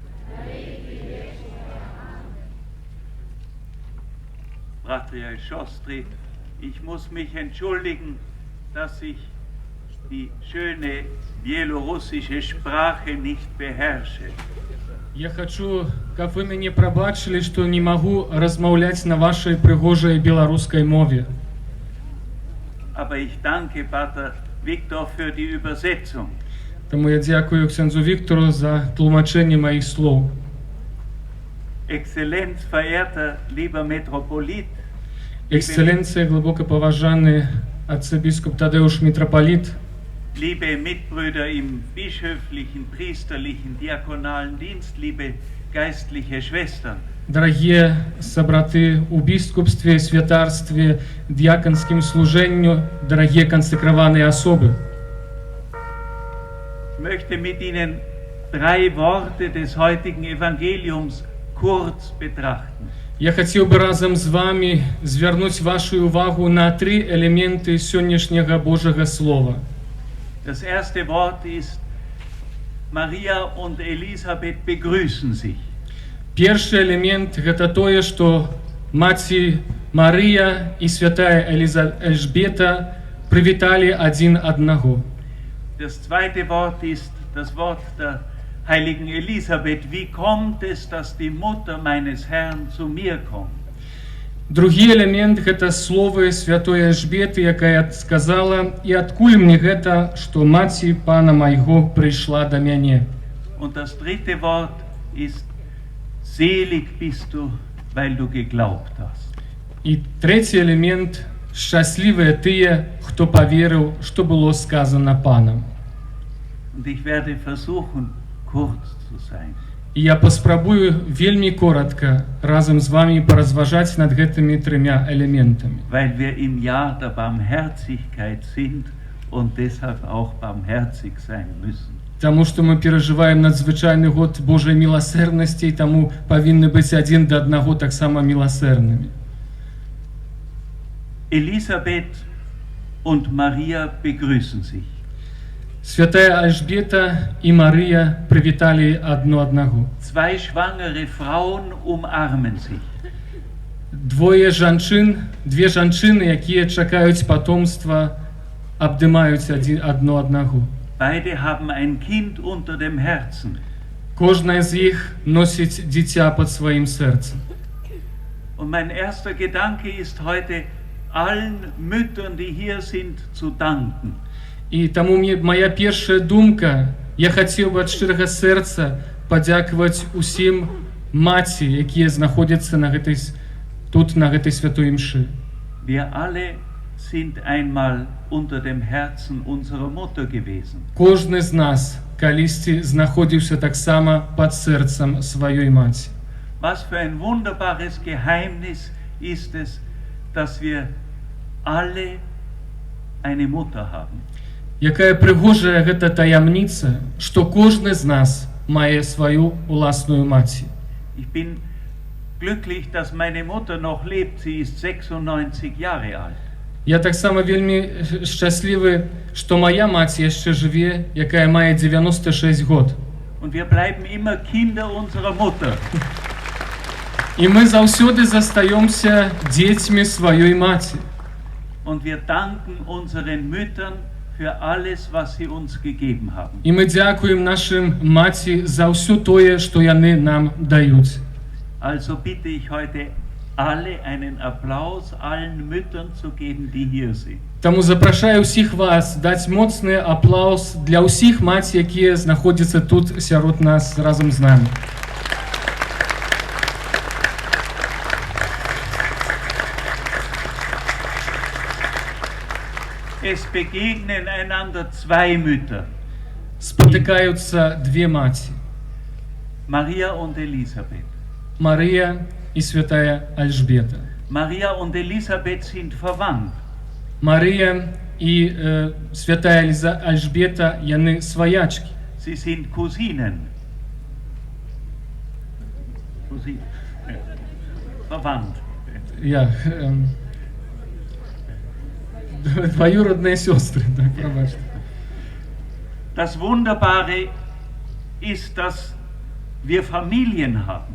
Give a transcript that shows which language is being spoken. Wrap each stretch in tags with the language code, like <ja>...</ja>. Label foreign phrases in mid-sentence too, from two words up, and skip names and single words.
<be>Браты і сёстры,</be> <de>ich muss mich entschuldigen, dass ich die schöne bielorussische Sprache nicht beherrsche.</de> <be>Я хочу, каб вы мяне прабачылі, што не магу размаўляць на вашай прыгожай беларускай мове.</be> <de>Aber ich danke Pater Viktor für die Übersetzung.</de> <be>Таму я дзякую ксяндзу Віктору за тлумачэнне маіх слоў.</be> <de>Exzellenz, verehrter lieber Metropolit,</de> <be>Эксцэленцыя, глыбока паважаны арцыбіскуп Тадеуш мітрапаліт,</be> <de>liebe Mitbrüder im bischöflichen, priesterlichen, diakonalen Dienst, liebe geistliche Schwestern.</de> <be>дарагія сабраты ў біскупстве, святарстве, д'яканскім служэнню, дарагія кансекраваныя асобы.</be> <de>Ich möchte mit Ihnen 3 Worte des heutigen Evangeliums kurz betrachten.</de> <be>Я хацеў бы разам з вами звярнуць вашу увагу на 3 элементы сённяшняга Божага Слова.</be> <de>Das erste Wort ist: Maria und Elisabeth begrüßen sich.</de> <be>Першы элемент гэта тое, што маці Марыя і святая Эльжбета прывіталі адзін аднаго.</be> <de>Das zweite Wort ist das Wort der heiligen Elisabeth, wie kommt es, dass die Mutter meines Herrn zu mir kommt?</de> <be>Другі элемент гэта словы святой Эльжбеты, якая сказала: "І адкуль мне гэта, што маці пана майго прыйшла да мяне?"</be> <de>Und das dritte Wort ist: Selig bist du, weil du geglaubt hast.</de> <be>І трэці элемент: шчаслівыя тыя, хто паверыў, што было сказана панам.</be> <de>Und ich werde versuchen, kurz zu sein.</de> <be>І я паспрабую вельмі коротка разам з вамі паразважаць над гэтымі трымя элементамі.</be> <de>Weil wir im Jahr der Barmherzigkeit sind und deshalb auch barmherzig sein müssen.</de> <be>Таму што мы перажываем надзвычайны год Божай міласэрнасці, і таму павінны быць адзін да аднаго таксама міласэрнымі.</be> <de>Elisabeth und Maria begrüßen sich.</de> <be>Святая Альжбета і Марыя прывіталі адно аднаго.</be> <de>Zwei schwangere Frauen umarmen sich.</de> <be>Две жанчыны, якія чакаюць патомства, абдымаюць адно аднаго.</be> <de>Beide haben ein Kind unter dem Herzen.</de> <be>Кожная з іх носіць дзіця пад сваім сэрцам.</be> <de>Und mein erster Gedanke ist heute, allen Müttern, die hier sind, zu danken.</de> <be>І таму моя першая думка, я хацеў бы ад шчырага сэрца падзякаваць усім маці, якія знаходзяцца тут на гэтай святой імшы.</be> <de>Wir alle sind einmal unter dem Herzen unserer Mutter gewesen.</de> <be>Кожны з нас калісьці знаходзіўся таксама пад сэрцам сваёй маці.</be> <de>Was für ein wunderbares Geheimnis ist es, dass wir alle eine Mutter haben.</de> <be>Якая прыгожая гэта таямніца, што кожны з нас мае сваю уласную маці.</be> <de>Ich bin glücklich, dass meine Mutter noch lebt. Sie ist 96 Jahre alt.</de> <be>Я таксама вельмі шчаслівы, што моя маці яшчэ жыве, якая мае 96 год.</be> <de>Und wir bleiben immer Kinder unserer Mutter.</de> <be>І мы заўсёды застаёмся дзецьмі сваёй маці.</be> <de>Und wir danken unseren Müttern für alles, was sie uns gegeben haben.</de> <be>І мы дзякуем нашым маці за ўсё тое, што яны нам даюць.</be> <de>Also bitte ich heute alle einen Applaus allen Müttern zu geben, die hier sind.</de> <be>Таму запрашаю ўсіх вас даць моцны аплаус для ўсіх маці, якія знаходзяцца тут сярод нас разам з намі.</be> <de>Es begegnen einander zwei Mütter.</de> <be>Спотыкаюцца две маці.</be> <de>Maria und Elisabeth.</de> <be>Марыя і святая Альжбета.</be> <de>Maria und Elisabeth sind verwandt.</de> <be>Марыя і святая Альжбета, яны сваячкі.</be> <de>Sie sind Cousinen. Verwandt. Ja,</de> <ru>двоюродные сестры, да,</ru> <be>пробачте.</be> <de>Das Wunderbare ist, dass wir Familien haben.</de>